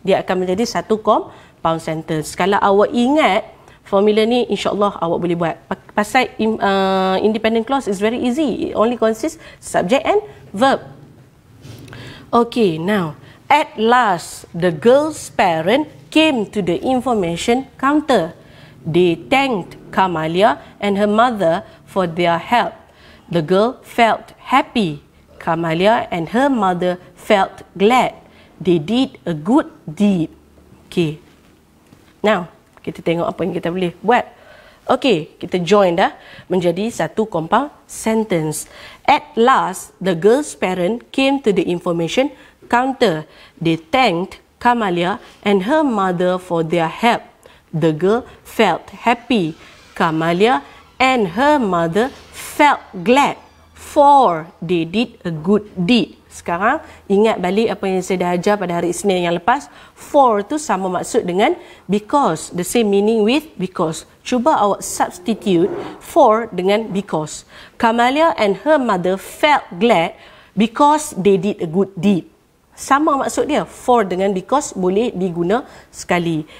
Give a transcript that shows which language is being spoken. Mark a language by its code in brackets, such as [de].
[ms] Dia akan menjadi satu compound sentence. Kalau awak ingat formula ni, insyaAllah awak boleh buat. Pasal [en] independent clause is very easy. It only consists subject and verb. Okay, now, at last, the girl's parent came to the information counter. They thanked Kamalia and her mother for their help. The girl felt happy. Kamalia and her mother felt glad. They did a good deed. Okay. [ms] Now, kita tengok apa yang kita boleh buat. Okay, kita join dah menjadi satu compound sentence. [en] At last, the girl's parent came to the information counter. They thanked Kamalia and her mother for their help. The girl felt happy. Kamalia and her mother felt glad, for they did a good deed. [ms] Sekarang ingat balik apa yang saya dah ajar pada hari Isnin yang lepas. [en] For [ms] tu sama maksud dengan [en] because, the same meaning with because. [ms] Cuba awak substitute for dengan because. [en] Kamalia and her mother felt glad because they did a good deed. [ms] Sama maksud dia. For dengan because boleh diguna sekali.